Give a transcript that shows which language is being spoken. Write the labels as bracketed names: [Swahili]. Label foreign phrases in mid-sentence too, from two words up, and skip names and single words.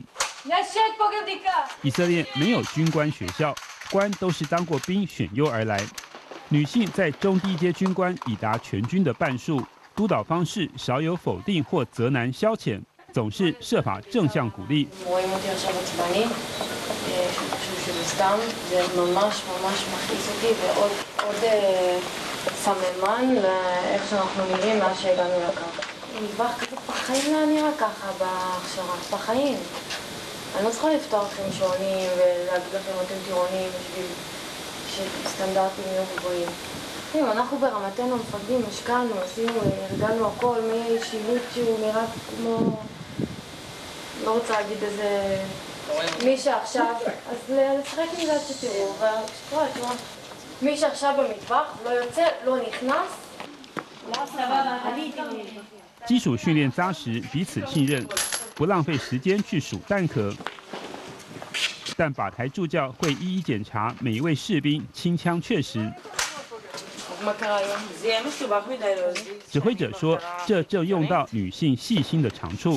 [Chinese] 以色列没有军官学校，官都是当过兵选优而来。女性在中低阶军官已达全军的半数，督导方式少有否定或责难消遣，总是设法正向鼓励。 [Hebrew] סממן לאיך שאנחנו נראים מאז שהגענו לקרקע. מטבח כזה בחיים לא נראה ככה בהכשרה, בחיים. אני לא צריכה לפתוח לכם שעונים ולהגיד לכם אתם טירונים בשביל שסטנדרטים יהיו גבוהים. אנחנו ברמתנו המפקדים השקענו, עשינו, ארגנו הכל, משילוט שהוא נראה כמו... לא רוצה להגיד איזה... מי שעכשיו... אז לשחק עם זה עד שתראו, ושתראה, תראו. מי שעכשיו במטבח לא יוצא, לא נכנס, [Chinese] 基础训练扎实，彼此信任，不浪费时间去数弹壳。但靶台助教会一一检查每一位士兵清枪确实。指挥者说，这正用到女性细心的长处。